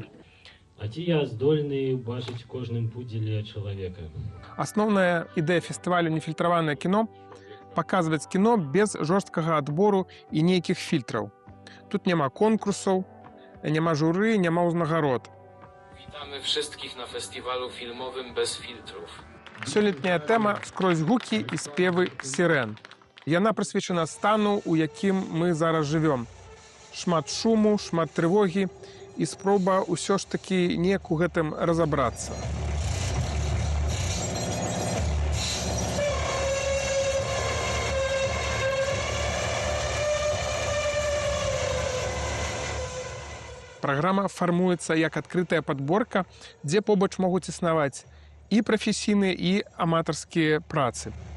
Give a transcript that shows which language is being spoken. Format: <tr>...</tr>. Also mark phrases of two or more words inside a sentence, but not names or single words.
<be>А ці я здольны бачыць кожным пудзеле чалавека? Асноўная ідэя фестывалю «Нефільтраванае кіно» – паказваць кіно без жорсткага адбору і нейкіх фільтраў. Тут няма конкурсаў, няма журы, няма ўзнагарод.</be> <pl>Witamy wszystkich na festiwalu filmowym bez filtrów.</pl> <be>Сёлетняя тэма скрозь гукі і спевы сірэн. Яна прысвечана стану, у якім мы зараз жывём. Шмат шуму, шмат трывогі і спроба ўсё ж такі неяк у гэтым разабрацца. Праграма фармуецца як адкрытая падборка, дзе побач могуць існаваць і прафесійныя, і аматарскія працы.</be>